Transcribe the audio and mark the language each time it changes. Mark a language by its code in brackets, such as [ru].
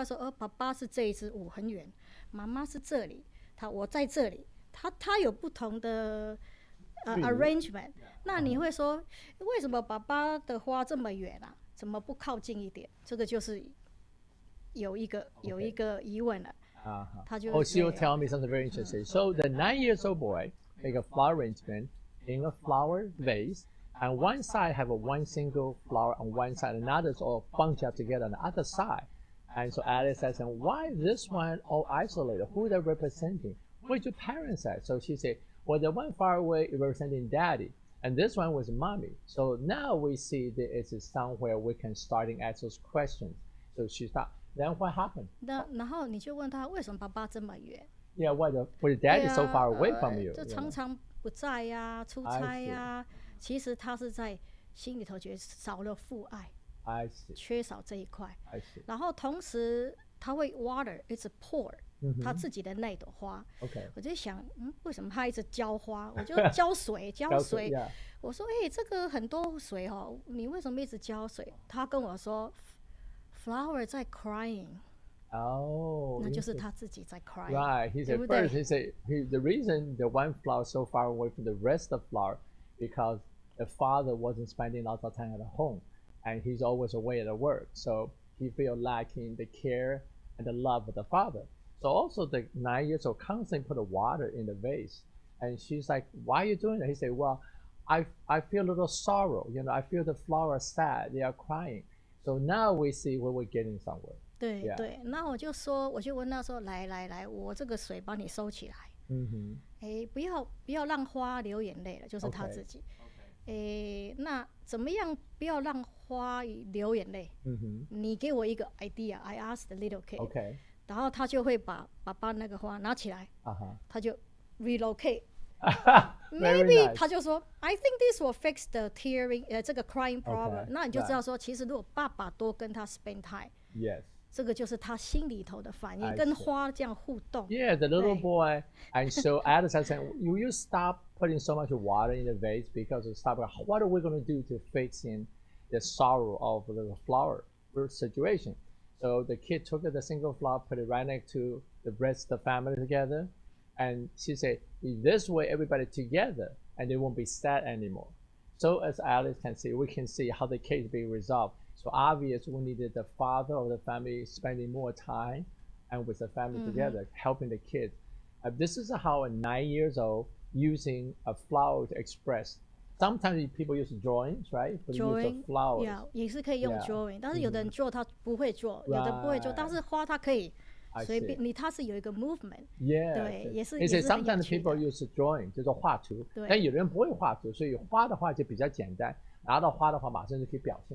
[zh] 他说爸爸是这一支舞很远，妈妈是这里，我在这里，他有不同的arrangement。那你会说为什么爸爸的花这么远啊？怎么不靠近一点？这个就是有一个疑问了。他就 [en] she will tell me something very interesting. So the 9 years old boy make a flower arrangement in a flower vase. And one side have one single flower on one side, another is all bunched up together on the other side. And so Alice says, and why this one all isolated? Who they're representing? What did your parents say? So she said, well, the one far away is representing daddy. And this one was mommy. So now we see that it's somewhere we can starting ask those questions. So she thought, then what happened? [zh] 然后你就问他为什么爸爸这么远？ [en] Yeah, why the dad is so far away from you? [zh] 就常常不在呀、出差呀。其实他是在心里头觉得少了父爱， [en] I see. [zh] 缺少这一块。 [en] I see. [zh] 然后同时他会 water， [en] it's a pour， [zh] 他自己的那朵花。 [en] Okay. [zh] 我就想，为什么他一直浇花？我就浇水，浇水。 [en] Yeah. [zh] 我说，这个很多水哦，你为什么一直浇水？他跟我说 ，flower 在 crying。 Oh, 那就是他自己在 crying。 [en] Right. He said first. He said the reason the one flower so far away from the rest of flower because the father wasn't spending lots of time at home, and he's always away at work. So he feel lacking the care and the love of the father. So also the 9 years old constantly put the water in the vase, and she's like, "Why are you doing that?" He said, "Well, I feel a little sorrow. I feel the flower sad. They are crying. So now we see where we're getting somewhere." [zh] 对对，那我就问他说，来，我这个水帮你收起来。不要让花流眼泪了，就是他自己。那怎么样不要让花流眼泪？你给我一个 idea。 [en] I asked the little kid。 [zh] 然后他就会把爸爸那个花拿起来，他就 relocate。 [en] Maybe [zh] 他就说 [en] I think this will fix the tearing [zh] 这个 [en] crying problem。 [zh] 那你就知道说，其实如果爸爸多跟他 [en] spend time。 Yes。 [zh] 这个就是他心里头的反应，跟花这样互动。 [en] Yeah, the little boy. And so Alice said, "Will you stop putting so much water in the vase because what are we going to do to fix in the sorrow of the flower situation?" So the kid took the single flower, put it right next to the rest of the family together, and she said, "In this way, everybody together, and they won't be sad anymore." So as Alice can see, we can see how the case being resolved. So obvious we needed the father of the family spending more time and with the family together, helping the kids. This is how a 9 years old using a flower to express. Sometimes people use drawings, right? But Drawing, use flowers. Yeah, [zh] 也是可以用 drawing， 但是有的人做他不会做，有的不会做，但是花他可以随便，它是有一个 movement。 [en] Yeah， [zh] 对，也是。 [en] Sometimes people use drawing， [zh] 就是画图，但有人不会画图，所以花的话就比较简单。拿到花的话，马上就可以表现。